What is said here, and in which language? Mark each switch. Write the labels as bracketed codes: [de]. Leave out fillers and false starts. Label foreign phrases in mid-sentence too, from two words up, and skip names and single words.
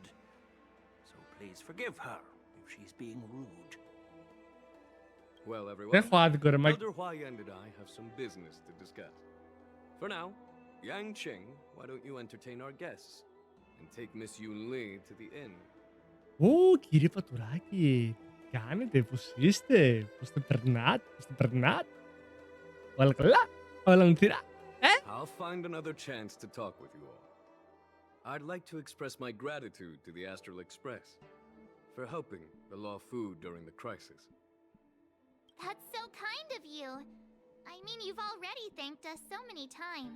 [en] So please forgive her if she's being rude. Well, everyone, Elder Huayan and I have some business to discuss. For now, Yang Qing, why don't you entertain our guests and take Miss Yunli to the inn? [el] Ω, κύριε Πατουράκη, τι κάνετε, πώς είστε, πώς τα περνάτε, όλα καλά, όλα μυθυρά, [en] I'll find another chance to talk with you all. I'd like to express my gratitude to the Astral Express for helping the Law Fu during the crisis. That's so kind of you. I mean, you've already thanked us so many times.